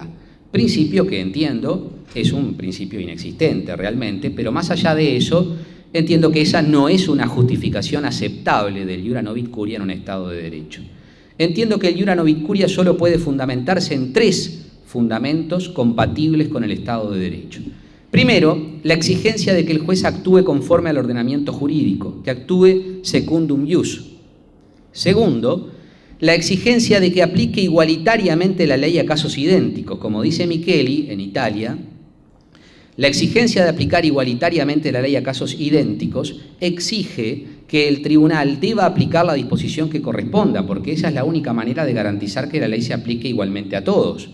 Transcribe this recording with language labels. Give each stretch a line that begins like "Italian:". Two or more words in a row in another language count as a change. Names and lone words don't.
Spanish: Principio que entiendo es un principio inexistente realmente, pero más allá de eso, entiendo que esa no es una justificación aceptable del
Latin: Iura Novit Curia
Spanish: en un Estado de Derecho. Entiendo que el
Latin: Iura Novit Curia
Spanish: solo puede fundamentarse en 3 fundamentos compatibles con el Estado de Derecho. Primero, la exigencia de que el juez actúe conforme al ordenamiento jurídico, que actúe
Latin: secundum ius.
Spanish: Segundo, la exigencia de que aplique igualitariamente la ley a casos idénticos. Como dice Micheli en Italia, la exigencia de aplicar igualitariamente la ley a casos idénticos exige que el tribunal deba aplicar la disposición que corresponda, porque esa es la única manera de garantizar que la ley se aplique igualmente a todos.